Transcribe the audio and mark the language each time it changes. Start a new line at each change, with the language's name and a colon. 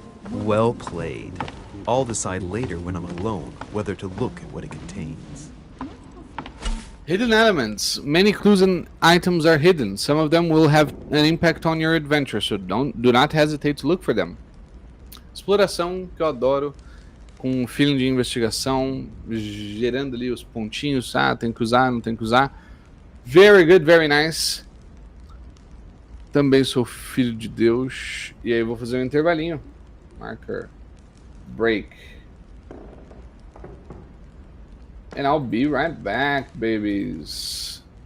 English: Well played. I'll decide later when I'm alone whether to look at what it contains. Hidden elements. Many clues and items are hidden. Some of them will have an impact on your adventure, so do not hesitate to look for them.
Portuguese: Exploração, que eu adoro, com um feeling de investigação, gerando ali os pontinhos. Ah, tem que usar, não tem que usar.
English: Very good, very nice.
Portuguese: Também sou filho de Deus. E aí eu vou fazer um intervalinho.
English: Marker. Break. And I'll be right back, babies.